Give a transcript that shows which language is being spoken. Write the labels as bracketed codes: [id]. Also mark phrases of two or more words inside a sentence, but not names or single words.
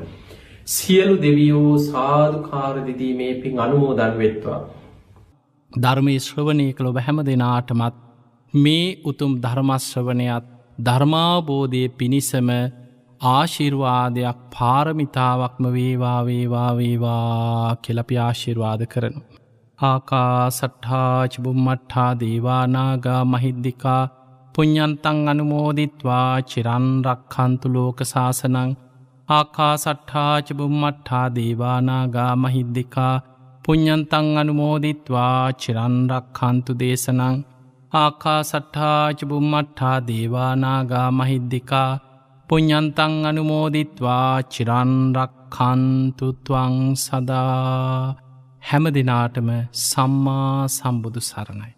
[si] සියලු දෙවියෝ සාදුකාර දෙදී මේ පින් අනුමෝදන් වෙත්වා. ධර්මයේ ශ්‍රවණය කළ ඔබ හැම දෙනාටමත් මේ උතුම් ධර්ම ශ්‍රවණයත් ධර්මාවබෝධයේ පිණිසම ආශිර්වාදයක් පාරමිතාවක්ම වේවා වේවා වේවා කියලා අපි ආශිර්වාද කරනවා. [pi] ආකාසට්ඨා ච බුම්මට්ඨා දේවා නාග මහිද්దికා පුඤ්ඤන්තං අනුමෝදිත්වා චිරන් රක්ඛන්තු ලෝක සාසනං ආකා සට්ඨාච බුම්මට්ඨා දේවානාගා මහිද්දිකා පුඤ්ඤන්තං අනුමෝදිත්වා චිරන්රක්ඛන්තු දේශනං ආකා සට්ඨාච බුම්මට්ඨා දේවානාගා මහිද්දිකා පුඤ්ඤන්තං අනුමෝදිත්වා චිරන්රක්ඛන්තු ත්වං සදා. [si] හැම දිනාටම සම්මා සම්බුදු සරණයි.